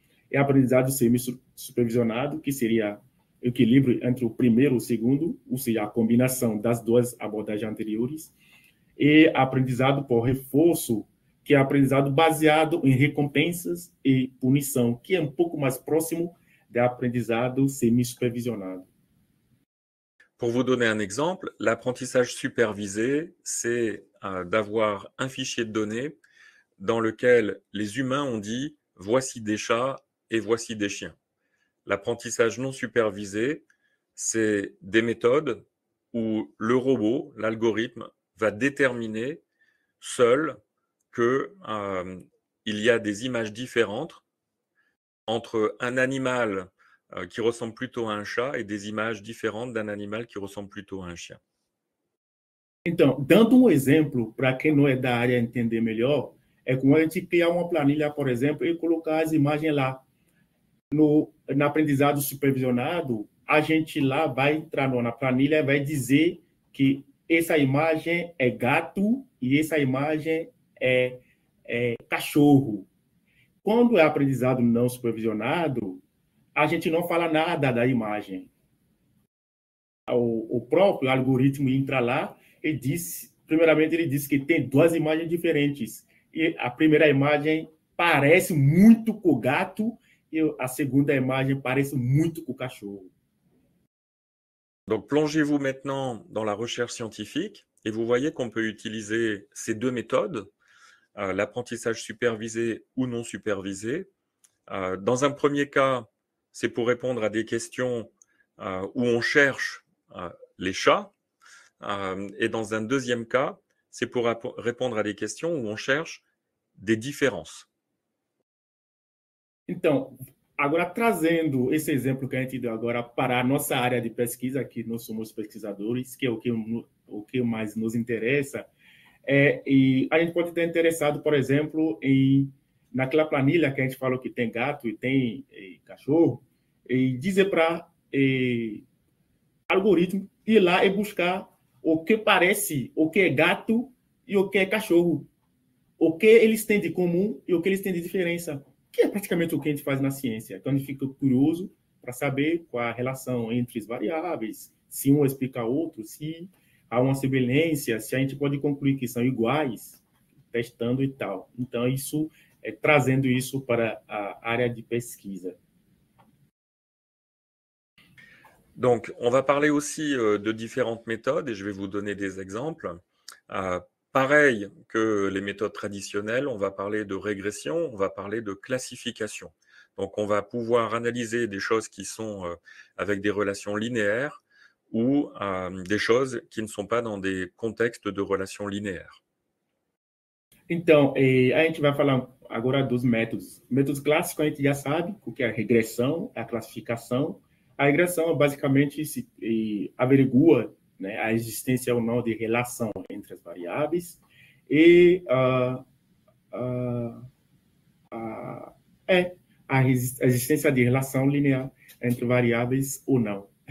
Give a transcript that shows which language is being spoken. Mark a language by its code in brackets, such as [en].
[pt] E aprendizado semi-supervisionado, que seria o equilíbrio entre o primeiro e o segundo, ou seja, a combinação das duas abordagens anteriores, e aprendizado por reforço, que é aprendizado baseado em recompensas e punição, que é um pouco mais próximo do aprendizado semi-supervisionado. [fr] Pour vous donner un exemple, l'apprentissage supervisé, c'est d'avoir un fichier de données dans lequel les humains ont dit « voici des chats et voici des chiens ». L'apprentissage non supervisé, c'est des méthodes où le robot, l'algorithme, va déterminer seul que il y a des images différentes entre un animal qui ressemble plutôt à un chat et des images différentes d'un animal qui ressemble plutôt à un chien. [pt] Então, dando um exemplo para quem não é da área entender melhor, é como a gente criar uma planilha, por exemplo, e colocar as imagens lá. No aprendizado supervisionado, a gente lá vai entrar na planilha e vai dizer que essa imagem é gato e essa imagem é cachorro. Quando é aprendizado não supervisionado, a gente não fala nada da imagem. O próprio algoritmo entra lá e diz, primeiramente ele diz que tem duas imagens diferentes. E a primeira imagem parece muito com o gato e a segunda imagem parece muito com o cachorro. [fr] Donc, plongez-vous maintenant dans la recherche scientifique et vous voyez qu'on peut utiliser ces deux méthodes, l'apprentissage supervisé ou non supervisé. Dans un premier cas, c'est pour répondre à des questions où on cherche les chats. Et dans un deuxième cas, c'est pour répondre à des questions où on cherche des différences. [pt] Então, agora trazendo esse exemplo que a gente deu agora para a nossa área de pesquisa, que nós somos pesquisadores, que é o que mais nos interessa, e a gente pode estar interessado, por exemplo, naquela planilha que a gente falou que tem gato e tem cachorro, e dizer para algoritmo ir lá e buscar o que parece, o que é gato e o que é cachorro, o que eles têm de comum e o que eles têm de diferença, que é praticamente o que a gente faz na ciência. Então, a gente fica curioso para saber qual a relação entre as variáveis, se um explica outro, se há uma semelhança, se a gente pode concluir que são iguais, testando e tal. Então, isso trazendo isso para a área de pesquisa. [fr] Donc, on va parler aussi de différentes méthodes et je vais vous donner des exemples. Pareil que les méthodes traditionnelles, on va parler de régression, on va parler de classification. Donc, on va pouvoir analyser des choses qui sont avec des relations linéaires ou des choses qui ne sont pas dans des contextes de relations linéaires. [pt] Então, a gente vai falar agora dos métodos. Métodos clássicos a gente já sabe o que é a regressão, a classificação. A regressão basicamente averigua, né, a existência ou não de relação entre as variáveis e a existência de relação linear entre variáveis ou não.